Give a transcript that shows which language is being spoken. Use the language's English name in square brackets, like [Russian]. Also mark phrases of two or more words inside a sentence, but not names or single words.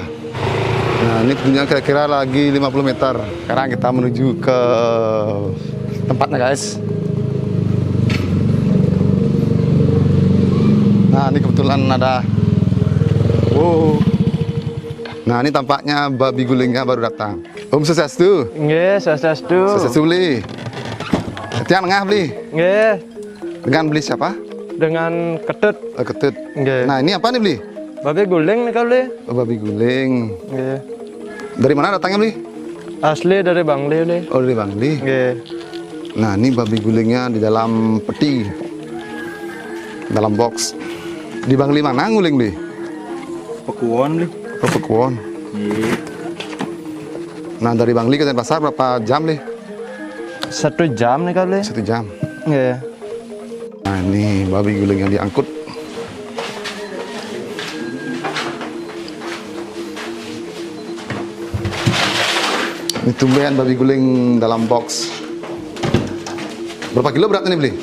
[Indonesian] Nah, ini punya kira-kira lagi 50 meter. Sekarang kita menuju ke tempatnya guys. Nah, ini kebetulan ada. Wow. Nah, ini tampaknya babi gulingnya baru datang. [Balinese] Om Swastiastu. Nggih, Swastiastu. Swastiastu beli. Tiang Nengah beli. Nggih. [Indonesian] Dengan beli siapa? Dengan ketut. Ketut. Nggih. Nah, ini apa nih beli? Babi guling nih kali. Oh, babi guling. Nggih. Dari mana datangnya beli? Asli dari Bangli nih. Oh, dari Bangli. Nggih. Nah, ini babi gulingnya di dalam peti. Dalam box. Di Bangli mana nguling beli? Pekuwon beli. Oh, Pekuwon. Iya. Nah, dari Bangli ke Denpasar berapa jam beli? 1 jam nih kali. 1 jam. Nggih. Nah, ini babi guling yang diangkut. Ini tumben babi guling dalam box. Berapa kilo beratnya nih beli?